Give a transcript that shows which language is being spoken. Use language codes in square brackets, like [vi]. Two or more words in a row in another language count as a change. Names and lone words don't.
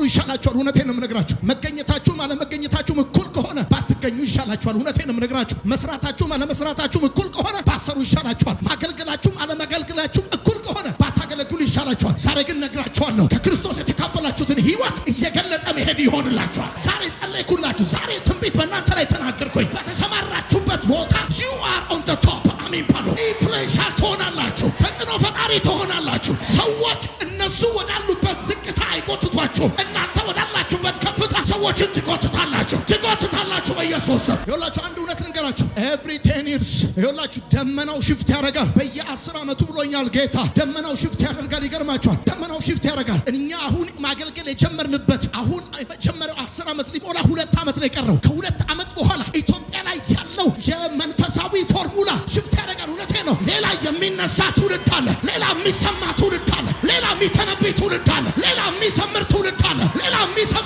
[am] ይሻላችኋል። እውነቴን ነው የምነግራችሁ። መገኘታችሁም አለመገኘታችሁም እኩል ከሆነ ባትገኙ ይሻላችኋል። እውነቴን ነው የምነግራችሁ። መስራታችሁም አለመስራታችሁም እኩል ከሆነ ባሰሩ ይሻላችኋል። ማገልገላችሁም አለማገልገላችሁም እኩል ከሆነ ባታገለግሉ ይሻላችኋል። ዛሬ ግን ነግራችኋለሁ፣ ከክርስቶስ የተካፈላችሁትን ህይወት እየገለጠ መሄድ ይሆንላችኋል። ዛሬ ጸለይኩላችሁ። ዛሬ ትንቢት በእናንተ ላይ ተናገርኩኝ። በተሰማራችሁበት ቦታ [en] you are on the top። [am] አሜን ባሉ። ኢንፍሉዌንሻል ትሆናላችሁ። ተጽዕኖ ፈጣሪ ትሆናላችሁ። ሰዎች እነሱ ወዳሉበት ዝቅታ አይጎትቷችሁም። እናንተ ወዳላችሁበት ከፍታ ሰዎችን ትጎትታላችሁ በኢየሱስ ስም። ይኸውላችሁ አንድ እውነት ልንገራችሁ። [en] every 10 years [am] ይኸውላችሁ ደመናው ሽፍት ያደርጋል። በየ10 ዓመቱ ብሎኛል ጌታ። ደመናው ሽፍት ያደርጋል። ይገርማችኋል። ደመናው ሽፍት ያደርጋል። እኛ አሁን ማገልገል የጀመርንበት አሁን የጀመረው 10 ዓመት ሊሞላ 2 ዓመት ነው የቀረው። ከ2 ዓመት በኋላ ኢትዮጵያ ላይ ያለው የመንፈሳዊ ፎርሙላ ሽፍት ያደርጋል። እውነቴ ነው። ሌላ የሚነሳ ትውልድ አለ። ሌላ የሚሰማ ትውልድ አለ። ሌላ የሚተነብይ ትውልድ አለ። ሌላ የሚዘምር ትውልድ አለ። ሌላ የሚሰብክ